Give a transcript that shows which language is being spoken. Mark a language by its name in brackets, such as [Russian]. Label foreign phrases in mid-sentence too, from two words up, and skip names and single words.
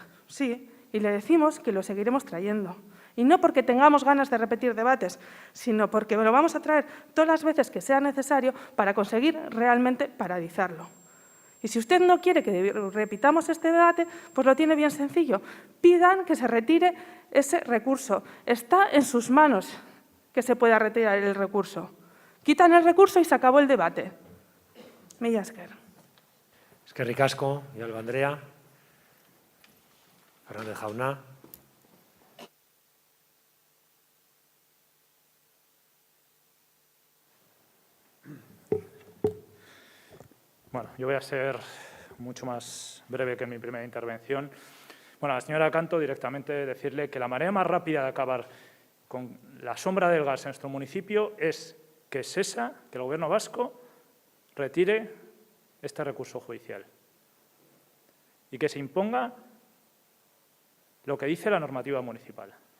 [Spanish] Sí, y le decimos que lo seguiremos trayendo. Y no porque tengamos ganas de repetir debates, sino porque lo vamos a traer todas las veces que sea necesario para conseguir realmente paralizarlo. Y si usted no quiere que repitamos este debate, pues lo tiene bien sencillo. Pidan que se retire ese recurso. Está en sus manos que se pueda retirar el recurso. Quitan el recurso y se acabó el debate. [Basque] Mila esker. Eskerrik asko, Villalba Andrea. Fernández jauna. [Spanish] Bueno, yo voy a ser mucho más breve que en mi primera intervención. Bueno, a la señora Canto directamente decirle que la manera más rápida de acabar con la sombra del gas en nuestro municipio es que SESA, que el Gobierno vasco, retire este recurso judicial y que se imponga lo que dice la normativa municipal.